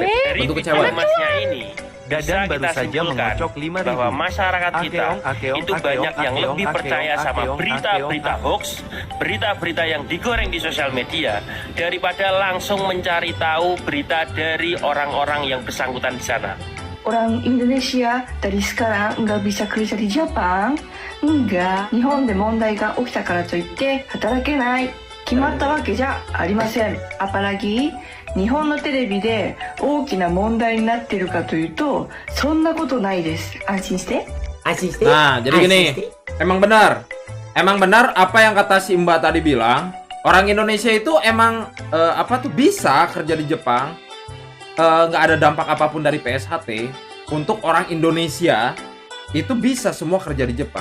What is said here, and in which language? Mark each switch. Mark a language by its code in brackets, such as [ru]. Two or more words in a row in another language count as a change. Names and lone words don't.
[id] Dari video masnya ini Dadan baru saja mengocok 5.000 bahwa masyarakat kita itu banyak yang lebih percaya sama berita-berita hoax, berita-berita yang digoreng di sosial media daripada langsung mencari tahu berita dari orang-orang yang bersangkutan di sana. Orang Indonesia dari sekarang nggak bisa kerja di Jepang? Enggak. [ja] 日本で問題が起きたからといって働けないっ決まったわけじゃありません。apalagi日本のテレビで大きな問題になってるかというと、そんなことないです。安心して。 [id] Nah, jadi gini, emang benar apa yang kata si Mbak tadi bilang. Orang Indonesia itu emang bisa kerja di Jepang, nggak ada dampak apapun dari PSHT. Untuk orang Indonesia itu bisa semua kerja di Jepang.